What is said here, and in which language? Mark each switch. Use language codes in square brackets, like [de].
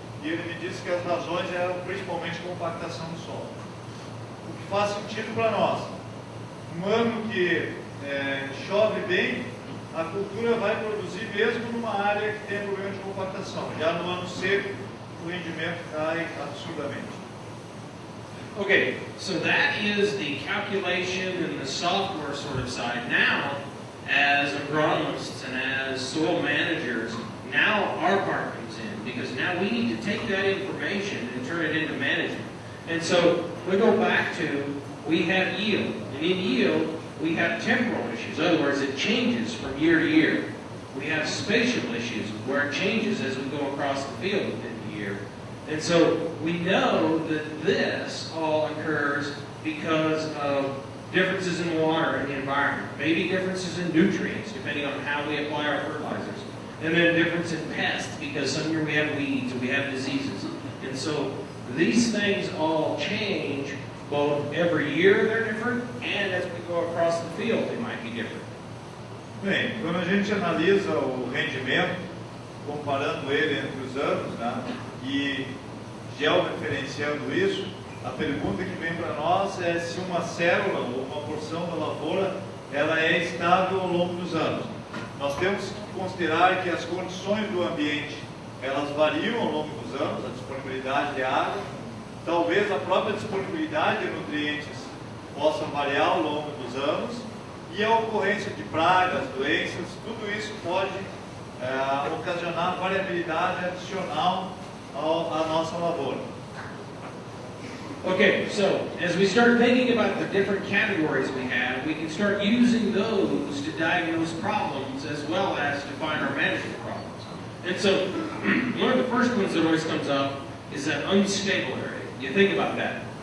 [pt] E ele me disse que as razões eram principalmente compactação do solo. O que faz sentido para nós. Um ano que chove bem, a cultura vai produzir mesmo numa área que tem problema de compactação. Já no ano seco, o rendimento cai absurdamente. [en] Okay, so that is the calculation and the software sort of side. Now, as agronomists and as soil managers, now our part comes in, because now we need to take that information and turn it into management. And so we go back to, we have yield, and in yield we have temporal issues. In other words, it changes from year to year. We have spatial issues where it changes as we go across the field within the year. And so we know that this all occurs because of differences in water and the environment, maybe differences in nutrients depending on how we apply our fertilizers, and then difference in pests because some year we have weeds or we have diseases. And so these things all change both every year they're different, and as we go across the field they might be different. [pt] Bem, quando a gente analisa o rendimento, comparando ele entre os anos, né, e georreferenciando isso, a pergunta que vem para nós é se uma célula ou uma porção da lavoura ela é estável ao longo dos anos. Nós temos que considerar que as condições do ambiente elas variam ao longo dos anos, a disponibilidade de água, talvez a própria disponibilidade de nutrientes possa variar ao longo dos anos, e a ocorrência de pragas, doenças, tudo isso pode ocasionar variabilidade adicional à nossa lavoura. [en] Okay, so as we start thinking about the different categories we can start using those to diagnose problems as well as define our management problems. And so one of the first ones that always comes up is that unstable area. You think about that.